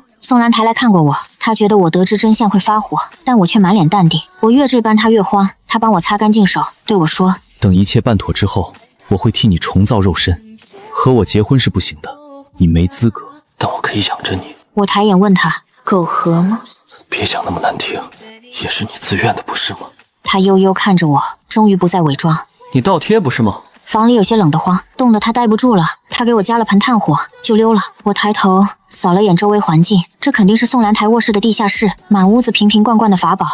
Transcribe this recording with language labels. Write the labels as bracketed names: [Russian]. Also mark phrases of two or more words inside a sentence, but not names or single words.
[Chinese] 宋蘭台來看過我，他覺得我得知真相會發火，但我卻滿臉淡定。我越這般，他越慌。他幫我擦乾淨手，對我說：“ 等一切辦妥之後，我會替你重造肉身。和我結婚是不行的，你沒資格，但我可以養着你。” 我抬眼問他：“ 苟合嗎？” 別講那麼難聽，也是你自願的，不是嗎？他悠悠看着我，終於不再偽裝。你倒貼不是嗎？房裡有些冷得慌，凍得他待不住了。他給我加了盆炭火，就溜了。我抬頭掃了眼周圍環境，這肯定是宋蘭台臥室的地下室，滿屋子瓶瓶罐罐的法寶。